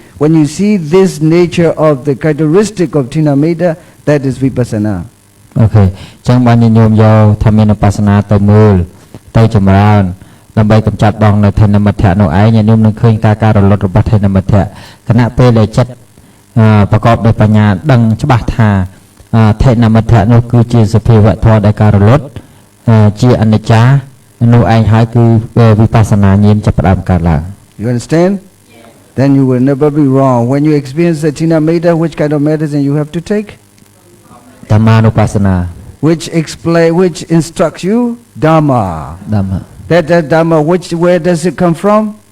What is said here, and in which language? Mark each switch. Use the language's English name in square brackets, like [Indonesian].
[English] When you see this nature of the characteristic of Tinameta, that is Vipassana. Okay. [Khmer] ចឹងបានញញោមយកធម្មានុបស្សនាទៅមើលទៅចម្រើនដើម្បីកម្ចាត់បងនៅថេនមិទ្ធៈនោះឯងញញោមនឹងឃើញការរលត់របស់ថេនមិទ្ធៈគណៈពេលដែលចិត្តប្រកបដោយបញ្ញាដឹងច្បាស់ថាថេនមិទ្ធៈនោះគឺជាសភាវៈធម៌ដែលការរលត់ជាអនិច្ចានោះឯងហើយគឺវិបស្សនាញាណចាប់ផ្ដើមកើតឡើង [English] You understand? Yes. Then you will never be wrong. When you experience the Tinameta, which kind of medicine you have to take? Dhamma-nupassana. Which instructs you? Dhamma. That Dhamma, where does it come from?